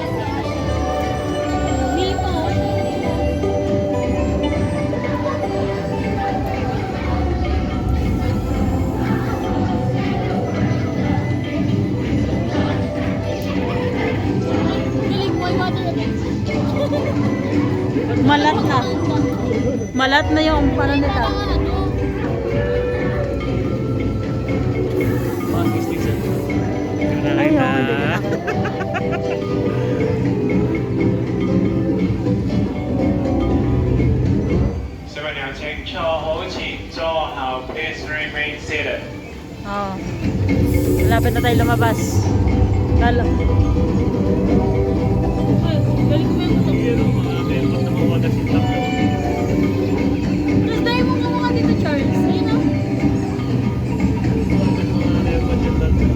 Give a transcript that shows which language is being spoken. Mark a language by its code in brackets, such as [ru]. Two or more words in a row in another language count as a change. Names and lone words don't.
[tl] Nemo. Galing mo, [en] water effect. [tl] Malat na. Malat na yung paano nila. Mga mistakes yan. Ay, Nakakita. oh, hindi ko na. [zh] 小朋友請坐好前，坐後 [en] please remain seated。 [tl] Oo. Malapit na tayo lumabas. Lalo. Ay, galing mo yung ito. Pero mga members na mga [en] water seat [tl] lang yun. Tapos dahil mo nga dito, Charles. Ayun na. Mga members yan lang.